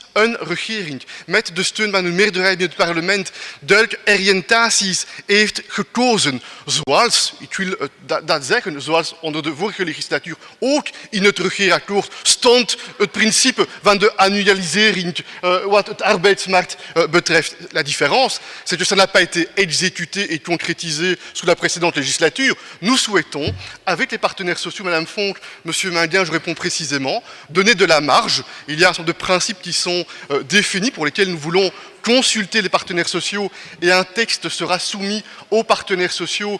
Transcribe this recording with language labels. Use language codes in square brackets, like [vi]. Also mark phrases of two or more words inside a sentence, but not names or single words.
[nl] Een regering met de steun van een meerderheid in het parlement duidelijke oriëntaties heeft gekozen. Zoals, ik wil dat zeggen, zoals onder de vorige legislatuur ook in het regeerakkoord stond het principe van de annualisering wat het arbeidsmarkt betreft. [fr] La différence, c'est que ça n'a pas été exécuté et concrétisé sous la précédente législature. Nous souhaitons, avec les partenaires sociaux, Madame Fonck, Monsieur Minguin, je réponds précisément, donner de la marge. Il y a un certain nombre de principes qui sont définis pour lesquels nous voulons consulter les partenaires sociaux et un texte sera soumis aux partenaires sociaux.